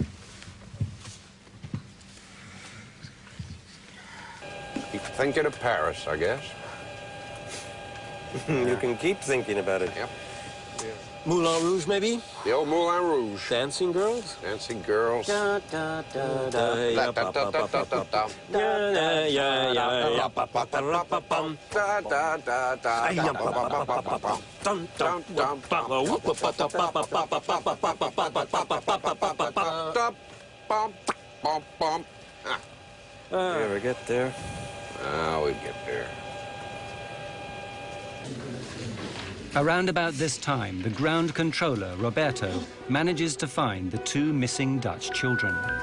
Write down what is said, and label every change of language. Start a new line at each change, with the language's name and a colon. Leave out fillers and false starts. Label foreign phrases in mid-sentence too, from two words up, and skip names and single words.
English: Keep thinking of Paris, I guess. You can keep thinking about it. Yep. Moulin Rouge, maybe? The old Moulin Rouge. Dancing girls? Dancing girls. Da, da, da, da, ya, pa, pa, pa, pa, pa, pa. Ya, ya, pa, pa, pa, pa, pa, pum. Da, da, da, da, Ay, ya, pa, pa, pa, pa, pa, pa. Dum, dum, dum, pa, pa, whoop, pa, pa, pa, pa, pa, pa, pa, pa, pa, pa, pa, pa, pa, pa, pa, pa, pa. da, bum, bum, bum. You ever get there? We get there. Around about this time, the ground controller, Roberto, manages to find the two missing Dutch children.